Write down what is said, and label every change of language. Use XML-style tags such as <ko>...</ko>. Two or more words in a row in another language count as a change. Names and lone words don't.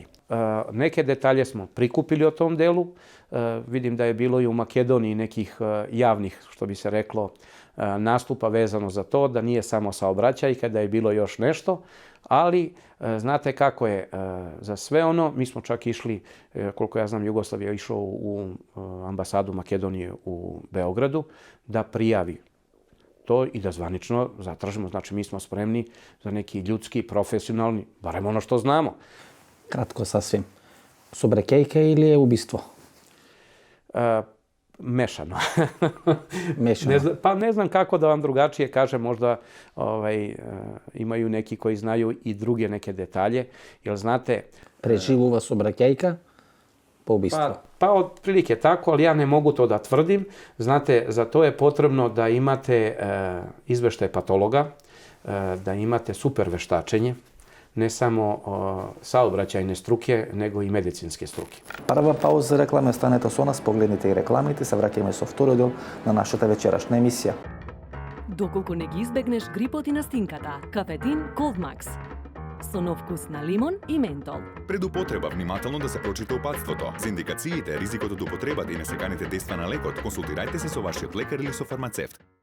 <sr>Neke detalje smo prikupili o tom delu. Vidim da je bilo i u Makedoniji nekih javnih, što bi se reklo, nastupa vezano za to, da nije samo saobraćajka, da je bilo još nešto, ali znate kako je, za sve ono, mi smo čak išli, koliko ja znam, Jugoslavija je išao u ambasadu Makedonije u Beogradu da prijavi to i da zvanično zatražimo. Znači, mi smo spremni za neki ljudski, profesionalni, barem ono što znamo. Кратко сасвим.</sr> <mk>Сообраќајка или е убиство?</mk> <sr>Mešano.</sr> <mk>Мешано.</mk> <sr>Pa ne znam kako da vam drugačije kažem, možda imaju neki koji znaju i druge neke detalje, jer znate...</sr> <mk>Преживува сообраќајка по убиство.</mk> <sr>Pa otprilike tako, ali ja ne mogu to da tvrdim. Znate, za to je potrebno da imate izveštaj patologa, da imate super veštačenje, ne samo saobraćajne struke, nego i medicinske struke.</sr> <mk>Прва пауза за реклама, останете со нас, погледнете и рекламите, се враќаме со втори дел на нашата вечерашна емисија. Доколку не ги избегнеш грипот и настинката, кафетин Coldmax. Со нов вкус на лимон и ментол. Пред употреба внимателно да се прочита упатството. За индикациите, ризикот од употребата и несеканите дејства на лекот, консултирајте се со вашиот лекар или со фармацевт.</mk>